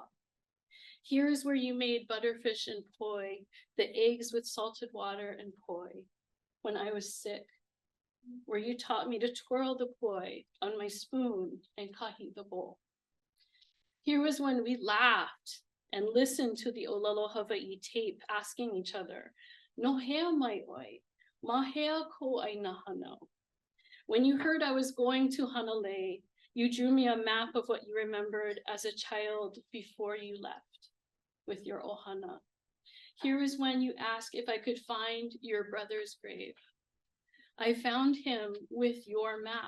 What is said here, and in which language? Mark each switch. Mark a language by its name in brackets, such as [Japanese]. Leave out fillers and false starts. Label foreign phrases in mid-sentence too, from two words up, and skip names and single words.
[English] Here is where you made butterfish and poi, the eggs with salted water and poi, when I was sick, where you taught me to twirl the poi on my spoon and kahi the bowl. Here was when we laughed and listened to the [Hawaiian] Olelo Hawaii [English] tape, asking each other, [Hawaiian] no hea mai oi, ma hea ko Āina Hānau. [English] When you heard I was going to Hanalei, you drew me a map of what you remembered as a child before you left with your ohana. Here is when you asked if I could find your brother's grave. I found him with your map.